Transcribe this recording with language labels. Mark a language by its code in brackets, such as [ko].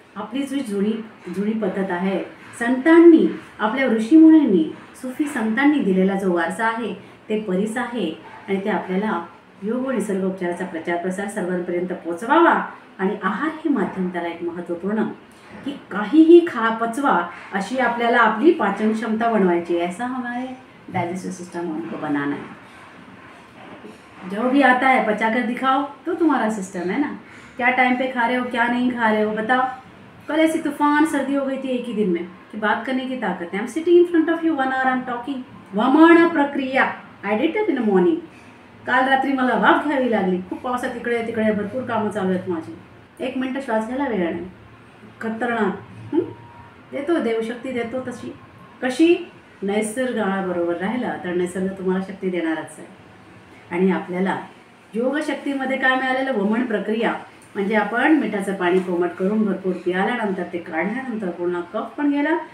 [mr] आपली जी जुनी पद्धत आहे, संतांनी, आपल्या ऋषीमुनींनी, सुफी संतांनी दिलेला जो वारसा आहे ते परीस आहे. आणि ते आपल्याला योग व निसर्गोपचाराचा प्रचार प्रसार सर्वांपर्यंत पोचवावा. आणि आहार हे माध्यम त्याला एक महत्त्वपूर्ण कि काहीही पचवा अशी आपल्याला आपली पाचन क्षमता बनवायची. [hi] ऐसा हमारे डाइजेस्टिव सिस्टम हमको बनाना है. जो भी आता है पचा कर दिखाओ तो तुम्हारा सिस्टम है ना. क्या टाइम पे खा रहे हो, क्या नहीं खा रहे हो बताओ. कल ऐसी तूफान सर्दी हो गई थी एक ही दिन में कि बात करने की ताकत है. [en] I am sitting in front of you 1 hour, I am talking. वमन प्रक्रिया I did it in the morning. [mr] काल रात्री मला वाफ घ्यावी लागली. खूप पावसात तिकडे तिकडे भरपूर कामं चालू आहेत माझी. 1 मिनटं श्वास घ्यायला वेळ नाही. खतरनाक. देतो देवशक्ती देतो तशी. कशी, नैसर्गाबरोबर राहिला तर निसर्ग तुम्हाला शक्ती देणारच आहे. आणि आपल्याला योगशक्तीमध्ये काय मिळालेलं, वमन प्रक्रिया म्हणजे आपण मिठाचं पाणी कोमट करून भरपूर पियाल्यानंतर ते काढल्यानंतर पूर्ण कफ पण गेला.